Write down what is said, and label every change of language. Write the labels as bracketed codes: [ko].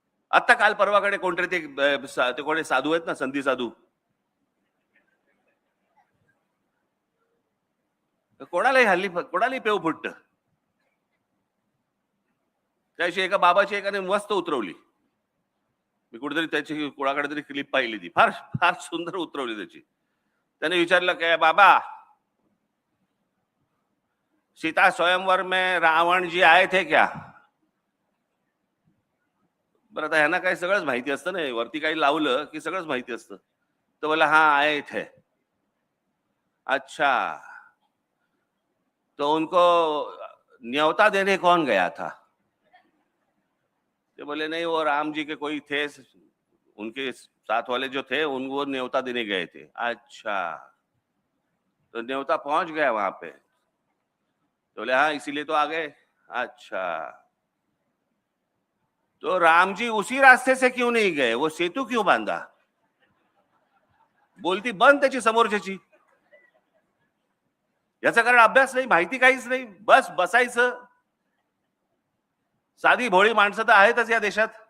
[mr] आता काल परवाकडे कोणतरी ते कोणी साधू आहेत ना, संधी साधू, कोणालाही पेव फुटत. त्याशी एका बाबाची एकाने मस्त उतरवली. मी कुठेतरी त्याची कोणाकडे तरी क्लिप पाहिली, ती फार फार सुंदर उतरवली त्याची. त्याने विचारलं काय बाबा, [hi] सीता स्वयंवर में रावण जी आए थे क्या? [mr] बरं, आता ह्यांना काही सगळंच माहिती असतं ना, वरती काही लावलं की सगळंच माहिती असतं. तर बोला [hi] हाँ आए थे. अच्छा, तो उनको न्योता देने कौन गया था? तो बोले नहीं, वो राम जी के कोई थे, उनके साथ वाले जो थे उनको न्योता देने गए थे. अच्छा, तो न्योता पहुंच गया वहां पे? तो बोले हाँ, इसीलिए तो आ गए. अच्छा, तो राम जी उसी रास्ते से क्यों नहीं गए? वो सेतु क्यों बांधा? [mr] बोलती बंद त्याची समोरच्याची. याचा कारण अभ्यास नाही, माहिती काहीच नाही, बस बसायचं. साधी भोळी माणसं तर आहेतच या देशात.